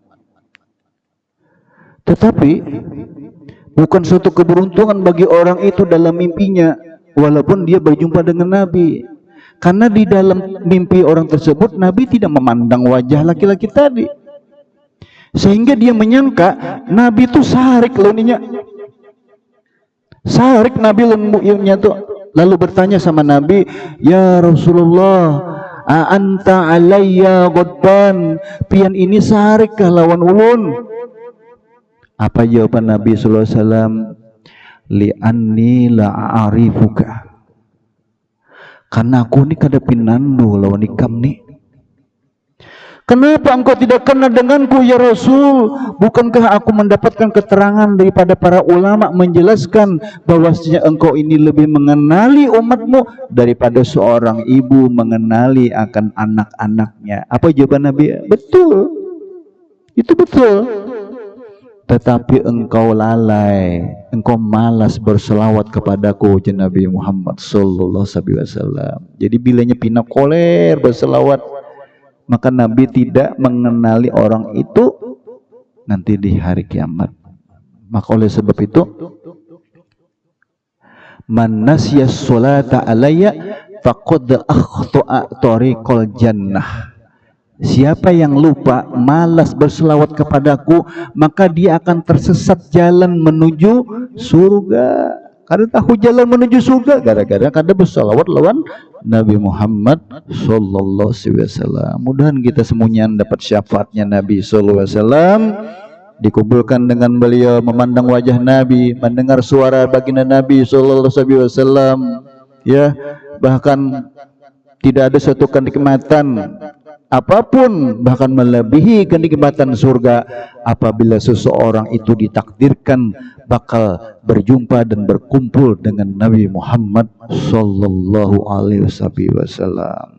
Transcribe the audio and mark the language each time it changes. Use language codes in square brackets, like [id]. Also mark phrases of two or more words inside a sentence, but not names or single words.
[id] Tetapi bukan suatu keberuntungan bagi orang itu dalam mimpinya, walaupun dia berjumpa dengan Nabi. Karena di dalam mimpi orang tersebut, Nabi tidak memandang wajah laki-laki tadi. [bjn] Sehingga dia menyangka Nabi itu sarik leninya. Sarik Nabi lembunya tuh. [id] Lalu bertanya sama Nabi, [ar] يا رسول الله أأنت علي غضبان, [bjn] pian ini sarik kah lawan ulun? [id] Apa jawaban Nabi [ar] صلى الله عليه وسلم? لأني لا أعرفك. [bjn] Karena aku ni kada pinandu lawan ikam ni. [id] Kenapa engkau tidak kenal denganku [ar] يا رسول? [id] Bukankah aku mendapatkan keterangan daripada para ulama menjelaskan bahwasanya engkau ini lebih mengenali umatmu daripada seorang ibu mengenali akan anak-anaknya. Apa jawaban Nabi? Betul. Itu betul. Tetapi engkau lalai, engkau malas berselawat kepadaku Nabi Muhammad [ar] صلى الله عليه وسلم. [bjn] Jadi bilanya pina koler berselawat, [id] maka Nabi tidak mengenali orang itu nanti di hari kiamat. Maka oleh sebab itu, [ar] من نسي الصلاة علي فقد أخطأ طريق الجنة. [id] Siapa yang lupa, malas berselawat kepadaku, maka dia akan tersesat jalan menuju surga. [bjn] Kada tahu jalan menuju surga gara-gara kada berselawat lawan Nabi Muhammad [ar] صلى الله عليه وسلم. [id] Mudahan kita semuanya dapat syafaatnya Nabi [ar] صلى الله عليه وسلم, [id] dikumpulkan dengan beliau, memandang wajah Nabi, mendengar suara baginda Nabi [ar] صلى الله عليه وسلم, [id] ya, bahkan tidak ada satu kenikmatan apapun, bahkan melebihi kenikmatan surga apabila seseorang itu ditakdirkan bakal berjumpa dan berkumpul dengan Nabi Muhammad [ar] صلى الله عليه وسلم.